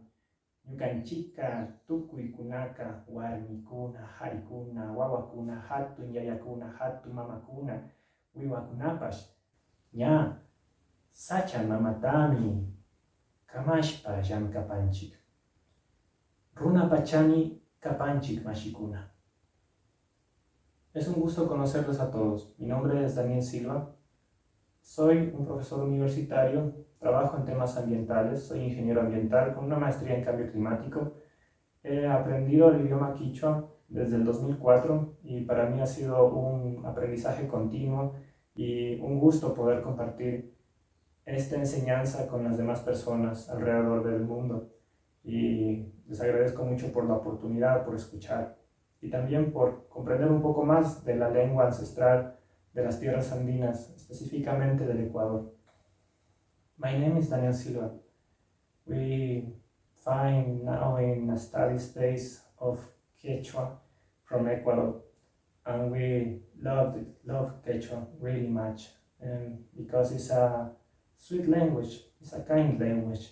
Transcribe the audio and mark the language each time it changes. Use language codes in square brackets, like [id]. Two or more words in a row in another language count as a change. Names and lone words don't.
[qu] Ñuqanchikqa tukuykunaka warmikuna, harikuna, wawakuna, hatun yayakuna, hatun mamakuna, wiwakunapash ña sacha mamatami kamashpa llamkapanchik. Runa pachani kapanchik mashikuna. [es] Es un gusto conocerlos a todos. Mi nombre es Daniel Silva. Soy un profesor universitario, trabajo en temas ambientales, soy ingeniero ambiental con una maestría en cambio climático. He aprendido el idioma quichua desde el 2004 y para mí ha sido un aprendizaje continuo y un gusto poder compartir esta enseñanza con las demás personas alrededor del mundo. Y les agradezco mucho por la oportunidad, por escuchar y también por comprender un poco más de la lengua ancestral de las tierras andinas, específicamente del Ecuador. [en] My name is Daniel Silva. We find now in a study space of Quechua from Ecuador, and we love Quechua really much, because it's a sweet language, it's a kind language.